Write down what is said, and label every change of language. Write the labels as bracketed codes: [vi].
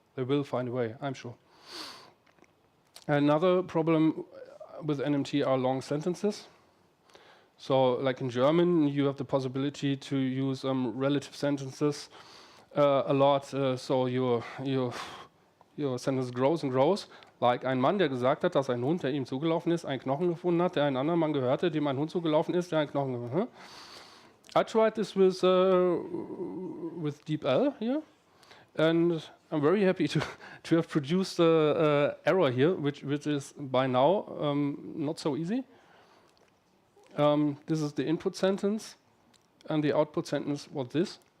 [en] They will find a way, I'm sure. Another problem with NMT are long sentences. So like in German, you have the possibility to use relative sentences a lot. So your sentence grows and grows. Like [de] ein Mann, der gesagt hat, dass ein Hund, der ihm zugelaufen ist, einen Knochen gefunden hat, der einen anderen Mann gehörte, dem ein Hund zugelaufen ist, der einen Knochen gefunden hat. [en] I tried this with DeepL here, and I'm very happy to have produced an error here, which is by now not so easy. This is the input sentence, and the output sentence was this.